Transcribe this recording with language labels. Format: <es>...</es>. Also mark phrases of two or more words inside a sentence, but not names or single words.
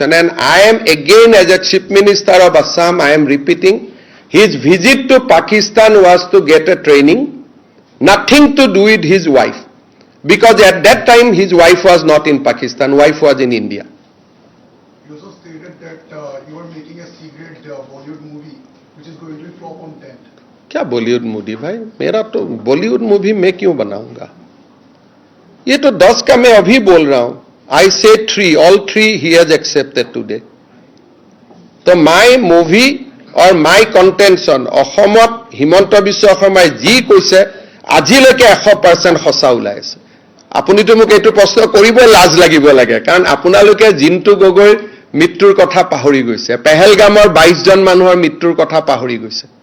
<en>And I am again, as a Chief Minister of Assam, I am repeating, his visit to Pakistan was to get a training, nothing to do with his wife. Because at that time, his wife was not in Pakistan, wife was in India. You also stated that you are making a C-grade Bollywood movie which is going to be flop on 10th.</en> <hi>क्या बॉलीवुड मूवी भाई मेरा तो बॉलीवुड मूवी मैं क्यों बनाऊंगा ये तो 10 का मैं अभी बोल रहा हूं</hi> <en>I say 3 all 3 he has accepted today</en> <as>तो</as> <en>my movie</en> <as>और</as> <en>my contention</en> <as>অসমত হিমন্ত বিশ্ব শৰ্মাই যি কৈছে আজিলৈকে 100% সঁচা ওলাই আছে আপুনিতো মোক এইটো প্ৰশ্ন কৰিব লাজ লাগিব লাগে কাৰণ আপোনালোকে জিন্তু গগৈৰ মৃত্যুৰ কথা পাহৰি গৈছে পেহেলগামৰ 22 জন মানুহৰ মৃত্যুৰ কথা পাহৰি গৈছে</as>